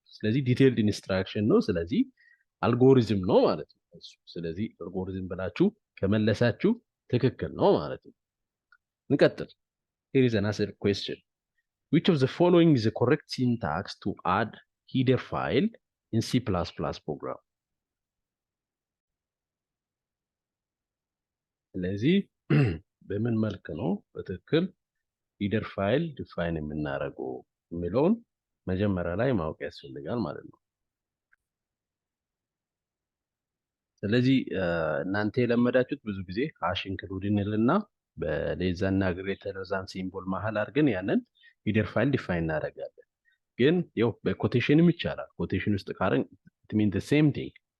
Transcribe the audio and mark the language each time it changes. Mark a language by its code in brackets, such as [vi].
[am] ስለዚህ ዲቴይልድ ኢንስትራክሽን ነው። ስለዚህ አልጎሪዝም ነው ማለት ነው። ስለዚህ አልጎሪዝም ብላችሁ ከመለሳችሁ ትክክል ነው ማለት ነው። እንቀጥል። [en] Here is another question. Which of the following is the correct syntax to add header file in C++ program? [am] ስለዚህ በምን መልክ ነው በትክክል ሂደር ፋይል ዲፋይን የምናደርገው የሚለውን መጀመሪያ ላይ ማወቅ ያስፈልጋል ማለት ነው። ስለዚህ እናንተ የለመዳችሁት ብዙ ጊዜ ሃሽ ኢንክሉድ እንልና በሌዛና ግሬተር ዛን ሲምቦል መሃል አድርገን ያንን ሂደር ፋይል ዲፋይን እናደርጋለን። ግን ያው በኮቴሽንም ይቻላል። ኮቴሽን ውስጥ ካረን [en] it means the same thing